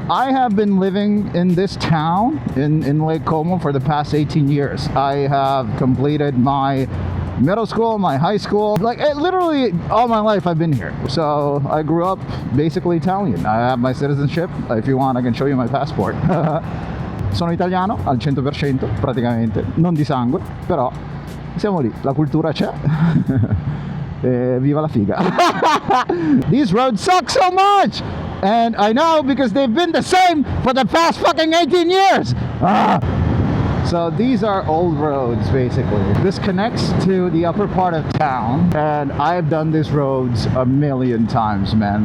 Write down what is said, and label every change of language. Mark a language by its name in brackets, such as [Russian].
[English] I have been living in this town in Lake Como for the past 18 years. I have completed my middle school, my high school, like literally all my life I've been here. So I grew up basically Italian. I have my citizenship. If you want, I can show you my passport. [Italian] Sono italiano al 100% praticamente, non di sangue, però siamo lì, la cultura c'è. Viva la figa. [English] These roads suck so much, and I know because they've been the same for the past fucking 18 years. So these are old roads basically. This connects to the upper part of town, and I've done these roads a million times, man.